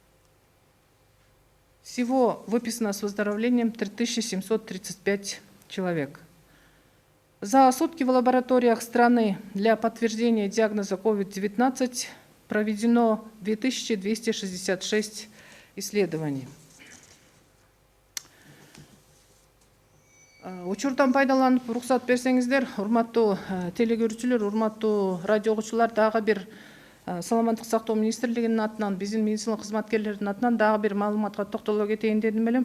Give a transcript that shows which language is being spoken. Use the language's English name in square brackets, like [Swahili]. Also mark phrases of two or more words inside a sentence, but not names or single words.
[Russian] Всего выписано с выздоровлением 3735 человек. За сутки в лабораториях страны для подтверждения диагноза COVID-19 проведено 2266 исследований. [Kyrgyz] Учурдан пайдаланып, [Kazakh] рұқсат берсеңіздер, [Kyrgyz] урматтуу телекөрүүчүлөр, урматтуу радио угуучулар, дагы бир Саламаттык сактоо министрлигинин атынан, биздин медицина кызматкерлеринин атынан дагы бир маалыматка токтоло кетейин дедим элем.